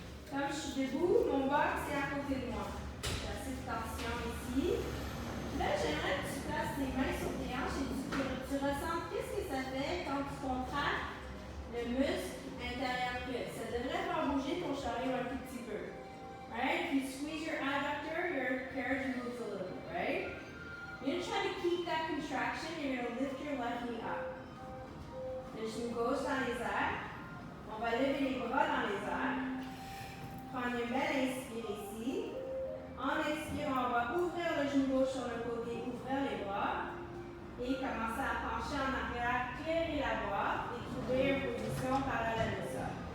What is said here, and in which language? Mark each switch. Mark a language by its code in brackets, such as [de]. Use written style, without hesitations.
[fr] Comme je suis debout, mon box est à côté de moi. J'ai assez de tension ici. Là, j'aimerais que tu places tes mains sur tes hanches et tu ressens qu'est-ce que ça fait quand tu contractes le muscle intérieur cuisse. Ça devrait faire bouger ton chariot un tout petit peu. [en] Right? If you squeeze your adductor, your carriage moves a little bit, right? You're going to try to keep that contraction. You're going to lift your left knee up. [fr] Le genou gauche dans les airs. On va lever les bras dans les airs. Prendre une belle inspire ici. En expirant, on va ouvrir le genou gauche sur le côté, ouvrir les bras. Et commencer à pencher en arrière, clairer la boîte et trouver une position parallèle au sol.